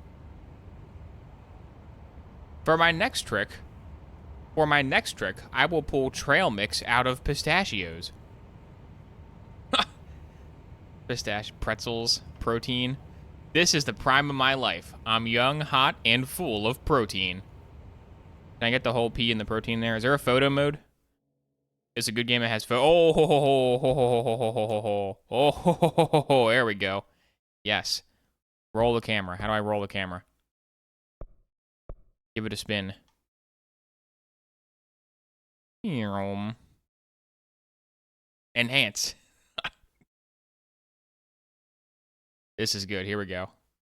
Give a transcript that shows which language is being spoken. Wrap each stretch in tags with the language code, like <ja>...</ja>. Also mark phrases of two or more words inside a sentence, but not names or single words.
<en>For my next trick, I will pull trail mix out of pistachios. Pistachio, pretzels, protein. This is the prime of my life. I'm young, hot, and full of protein. Can I get the whole P in the protein there? Is there a photo mode? It's a good game that has oh ho ho ho ho ho ho ho ho ho oh ho ho ho ho ho. There we go. Yes. Roll the camera. How do I roll the camera? Give it a spin. Enhance. This is good. Here we go.</en>